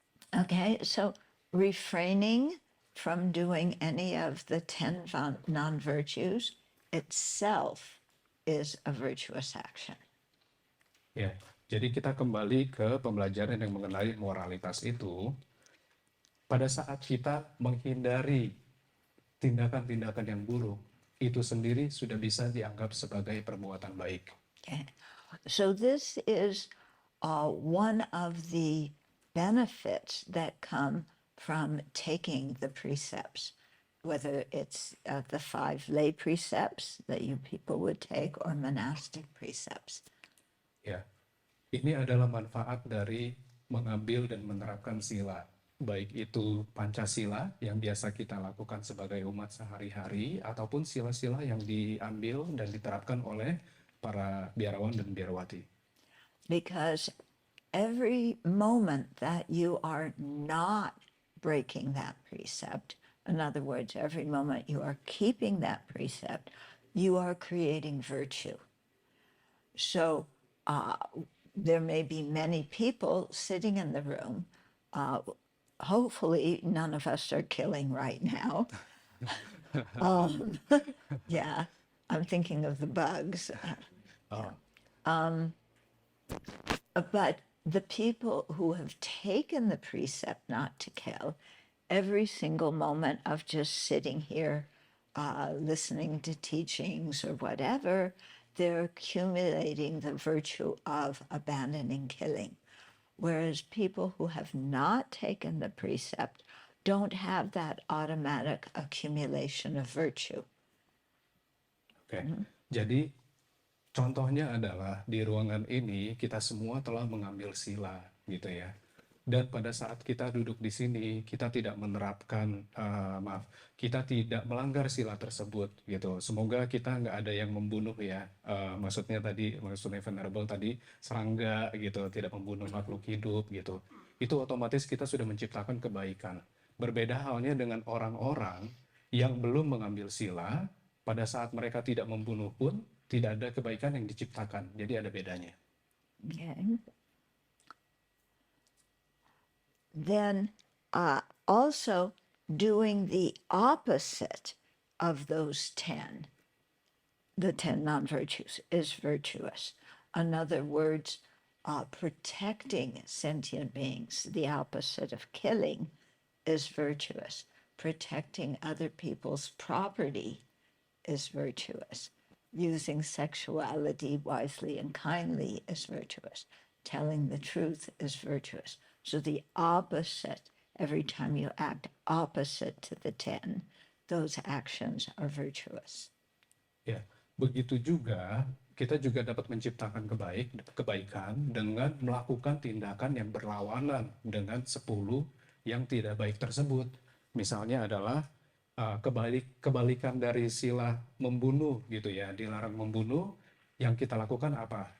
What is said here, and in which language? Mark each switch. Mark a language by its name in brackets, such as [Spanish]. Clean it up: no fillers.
[English] Okay, so refraining from doing any of the 10 non-virtues itself is a virtuous action. [Indonesian] Ya, jadi kita kembali ke pembelajaran yang mengenai moralitas itu. Pada saat kita menghindari tindakan-tindakan yang buruk, itu sendiri sudah bisa dianggap sebagai perbuatan baik. [English] Okay. So this is one of the benefits that come from taking the precepts, whether it's the 5 lay precepts that you people would take or monastic precepts. [Indonesian] Ya, ini adalah manfaat dari mengambil dan menerapkan sila. Baik itu Pancasila yang biasa kita lakukan sebagai umat sehari-hari ataupun sila-sila yang diambil dan diterapkan oleh para biarawan dan biarawati. [English] Because every moment that you are not breaking that precept, in other words, every moment you are keeping that precept, you are creating virtue. So there may be many people sitting in the room. Hopefully none of us are killing right now, Yeah, I'm thinking of the bugs. Oh, But the people who have taken the precept not to kill, every single moment of just sitting here, listening to teachings or whatever, they're accumulating the virtue of abandoning killing. Whereas people who have not taken the precept don't have that automatic accumulation of virtue. [Indonesian] oke. Jadi contohnya adalah di ruangan ini kita semua telah mengambil sila gitu ya. Dan pada saat kita duduk di sini, kita tidak menerapkan, kita tidak melanggar sila tersebut gitu. Semoga kita nggak ada yang membunuh ya. Maksudnya Venerable tadi serangga gitu, tidak membunuh makhluk hidup gitu. Itu otomatis kita sudah menciptakan kebaikan. Berbeda halnya dengan orang-orang yang belum mengambil sila, pada saat mereka tidak membunuh pun tidak ada kebaikan yang diciptakan. Jadi ada bedanya. [English] Okay. Then also doing the opposite of those 10, the 10 non-virtues, is virtuous. In other words, protecting sentient beings, the opposite of killing, is virtuous. Protecting other people's property is virtuous. Using sexuality wisely and kindly is virtuous. Telling the truth is virtuous. So the opposite, every time you act opposite to the 10, those actions are virtuous. [Indonesian] Ya, begitu juga kita juga dapat menciptakan kebaikan dengan melakukan tindakan yang berlawanan dengan 10 yang tidak baik tersebut. Misalnya adalah kebalikan dari sila membunuh gitu ya, dilarang membunuh, yang kita lakukan apa?